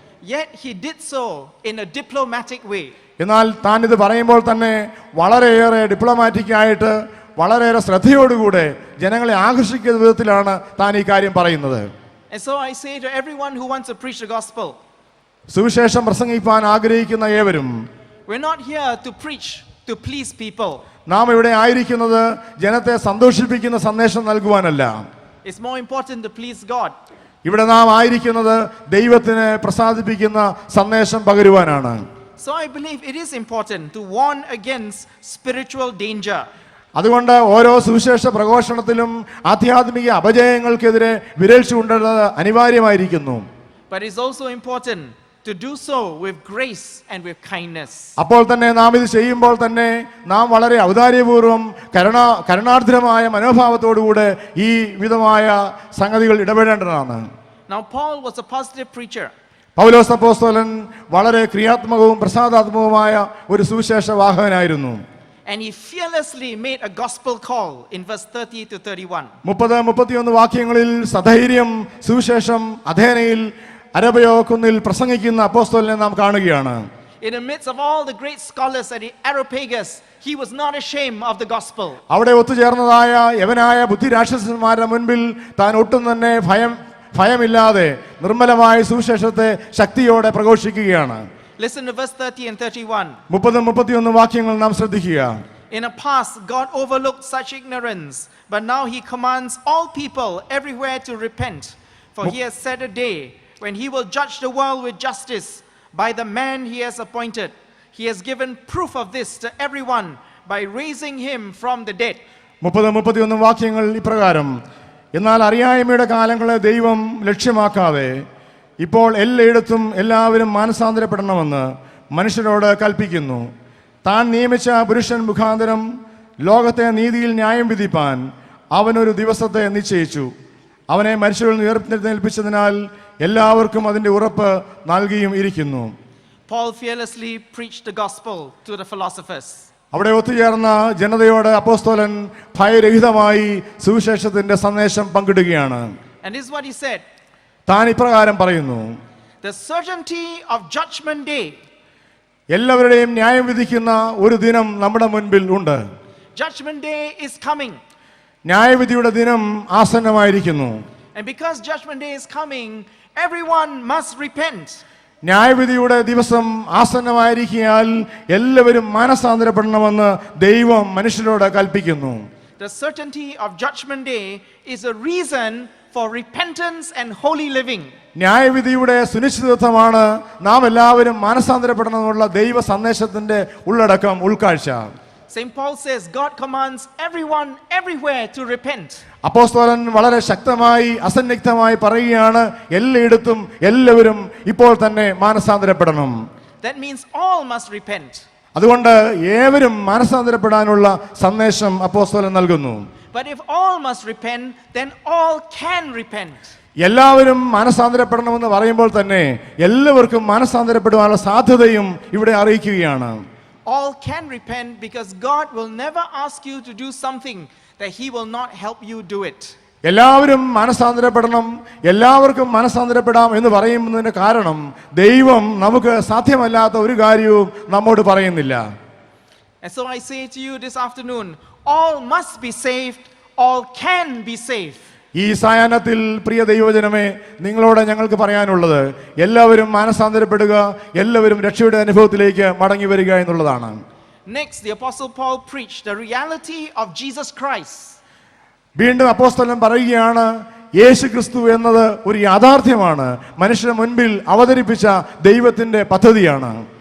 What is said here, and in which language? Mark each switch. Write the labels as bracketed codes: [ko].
[en] Yet he did so in a diplomatic way. [ml] എന്നാൽ താൻ ഇത് പറയുമ്പോൾ തന്നെ വളരെയേറെ ഡിപ്ലോമാറ്റിക് ആയിട്ട്, വളരെയേറെ ശ്രദ്ധയോടുകൂടെ ജനങ്ങളെ ആകർഷിക്കുന്ന വിധത്തിലാണ് താൻ ഈ കാര്യം പറയുന്നത്. [en] And so I say to everyone who wants to preach the gospel, [ml] സുവിശേഷം പ്രസംഗിപ്പാൻ ആഗ്രഹിക്കുന്ന ഏവരും, [en] we're not here to preach to please people. [ml] നാം ഇവിടെ ആയിരിക്കുന്നത് ജനത്തെ സന്തോഷിപ്പിക്കുന്ന സന്ദേശം നൽകുവാനല്ല. [en] It's more important to please God. [ml] ഇവിടെ നാം ആയിരിക്കുന്നത് ദൈവത്തിനെ പ്രസാദിപ്പിക്കുന്ന സന്ദേശം പകരുവാനാണ്. [en] So I believe it is important to warn against spiritual danger. [ml] അതുകൊണ്ട് ഓരോ സുവിശേഷ പ്രഘോഷണത്തിലും ആധ്യാത്മിക അപജയങ്ങൾക്കെതിരെ വിരൽ ചൂണ്ടേണ്ടത് അനിവാര്യമായിരിക്കുന്നു. [en] But it's also important to do so with grace and with kindness. [ml] അപ്പോൾ തന്നെ നാം ഇത് ചെയ്യുമ്പോൾ തന്നെ നാം വളരെ ഔദാര്യപൂർവ്വം കരുണാർദ്രമായ മനോഭാവത്തോടുകൂടെ ഈ വിധമായ സംഗതികൾ ഇടപെടേണ്ടതാണ്. [en] Now Paul was a positive preacher. [ml] പൗലോസ് അപ്പോസ്തലൻ വളരെ ക്രിയാത്മകവും പ്രസാദാത്മകവുമായ ഒരു സുവിശേഷ വാഹകനായിരുന്നു. [en] And he fearlessly made a gospel call in verse 30 to 31. [ml] 30-31 വാക്യങ്ങളിൽ സധൈര്യം സുവിശേഷം അഥേനയിൽ അരബയോ കുന്നിൽ പ്രസംഗിക്കുന്ന അപ്പോസ്തലനെ നാം കാണുകയാണ്. [en] In the midst of all the great scholars at the Areopagus, he was not ashamed of the gospel. [ml] അവിടെ ഒത്തുചേർന്നതായ യവനായ ബുദ്ധിരാക്ഷസന്മാരുടെ മുൻപിൽ താൻ ഒട്ടും തന്നെ ഭയമില്ലാതെ നിർമ്മലമായ സുവിശേഷത്തെ ശക്തിയോടെ പ്രഘോഷിക്കുകയാണ്. [en] Listen to verse 30 and 31. [ml] 30-31 വാക്യങ്ങൾ നാം ശ്രദ്ധിക്കുക. [en] In the past, God overlooked such ignorance, but now he commands all people everywhere to repent. For he has set a day when he will judge the world with justice by the man he has appointed. He has given proof of this to everyone by raising him from the dead. [ml] 30-31 വാക്യങ്ങൾ ഇപ്രകാരം: എന്നാൽ അറിയായ്മയുടെ കാലങ്ങളെ ദൈവം ലക്ഷ്യമാക്കാതെ ഇപ്പോൾ എല്ലായിടത്തും എല്ലാവരും മാനസാന്തരപ്പെടണമെന്ന് മനുഷ്യരോട് കൽപ്പിക്കുന്നു. താൻ നിയമിച്ച പുരുഷൻ മുഖാന്തരം ലോകത്തെ നീതിയിൽ ന്യായം വിധിപ്പാൻ അവനൊരു ദിവസത്തെ നിശ്ചയിച്ചു. അവനെ മരിച്ചവരിൽ നിന്ന് ഉയർത്തെഴുന്നേൽപ്പിച്ചതിനാൽ എല്ലാവർക്കും അതിൻ്റെ ഉറപ്പ് നൽകിയും ഇരിക്കുന്നു. [en] Paul fearlessly preached the gospel to the philosophers. [ml] അവിടെ ഒത്തുചേർന്ന ജനതയോട് അപ്പോസ്തലൻ ഭയരഹിതമായി സുവിശേഷത്തിന്റെ സന്ദേശം പങ്കിടുകയാണ്. [en] And this is what he said: [ml] താൻ ഇപ്രകാരം പറയുന്നു: [en] the certainty of judgment day. [ml] എല്ലാവരുടെയും ന്യായം വിധിക്കുന്ന ഒരു ദിനം നമ്മുടെ മുൻപിൽ ഉണ്ട്. [en] Judgment day is coming. [ml] ന്യായവിധിയുടെ ദിനം ആസന്നമായിരിക്കുന്നു. [en] And because judgment day is coming, everyone must repent. [ml] ന്യായവിധിയുടെ ദിവസം ആസന്നമായിരിക്കാൻ എല്ലാവരും മാനസാന്തരപ്പെടണമെന്ന് ദൈവം മനുഷ്യരോട് കൽപ്പിക്കുന്നു. [en] The certainty of judgment day is a reason for repentance and holy living. [ml] ന്യായവിധിയുടെ സുനിശ്ചിതത്വമാണ് നാം എല്ലാവരും മാനസാന്തരപ്പെടണമെന്നുള്ള ദൈവ സന്ദേശത്തിന്റെ ഉള്ളടക്കം, ഉൾക്കാഴ്ച. [en] St. Paul says God commands everyone everywhere to repent. [ml] അപ്പോസ്തലൻ വളരെ ശക്തമായി അസന്നിഗ്ധമായി പറയുകയാണ്, എല്ലായിടത്തും എല്ലാവരും ഇപ്പോൾ തന്നെ മാനസാന്തരപ്പെടണം. [en] That means all must repent. [ml] അതുകൊണ്ട് ഏവരും മാനസാന്തരപ്പെടാനുള്ള സന്ദേശം അപ്പോസ്തലൻ നൽകുന്നു. [en] But if all must repent, then all can repent. [ml] എല്ലാവരും മാനസാന്തരപ്പെടണമെന്ന് പറയുമ്പോൾ തന്നെ എല്ലാവർക്കും മാനസാന്തരപ്പെടുവാനുള്ള സാധ്യതയും ഇവിടെ അറിയിക്കുകയാണ്. [en] All can repent because God will never ask you to do something that he will not help you do it. [ml] എല്ലാവരും മാനസാന്തരപ്പെടണം, എല്ലാവർക്കും മാനസാന്തരപ്പെടാം എന്ന് പറയുന്നതിന് കാരണം ദൈവം നമുക്ക് സാധ്യമല്ലാത്ത ഒരു കാര്യവും നമ്മോട് പറയുന്നില്ല. [en] And so I say to you this afternoon, all must be saved, all can be saved. [ml] ഈ സായാഹ്നത്തിൽ പ്രിയ ദൈവജനമേ, നിങ്ങളോട് ഞങ്ങൾക്ക് പറയാനുള്ളത് എല്ലാവരും മാനസാന്തരപ്പെടുക, എല്ലാവരും രക്ഷയുടെ അനുഭവത്തിലേക്ക് മടങ്ങി വരിക എന്നുള്ളതാണ്. [en] Next, the Apostle Paul preached the reality of Jesus Christ. [ml] വീണ്ടും അപ്പോസ്തലൻ പറയുകയാണ്, യേശു ക്രിസ്തു എന്നത് ഒരു യാഥാർത്ഥ്യമാണ്, മനുഷ്യരുടെ മുൻപിൽ അവതരിപ്പിച്ച ദൈവത്തിന്റെ പദ്ധതിയാണ്.